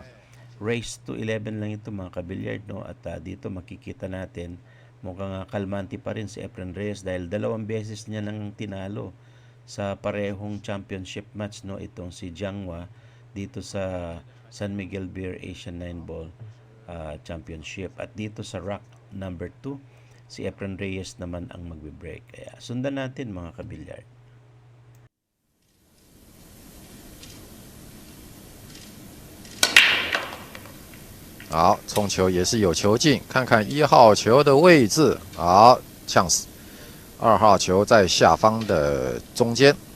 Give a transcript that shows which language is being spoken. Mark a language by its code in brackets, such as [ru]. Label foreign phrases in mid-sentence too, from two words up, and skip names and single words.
[tl] Race to 11 lang ito mga kabilyard, no? At dito makikita natin mukhang kalmante pa rin si Efren Reyes dahil 2 beses niya nang tinalo sa parehong [en] championship match, [tl] no, itong si Jong-hwa dito sa San Miguel Beer Asian 9-ball championship. At dito sa rack number 2, si Efren Reyes naman ang magbe-break. Kaya sundan natin mga kabilyard. [zh] 好，冲球也是有球进，看看1号球的位置。好，呛死。2号球在下方的中间。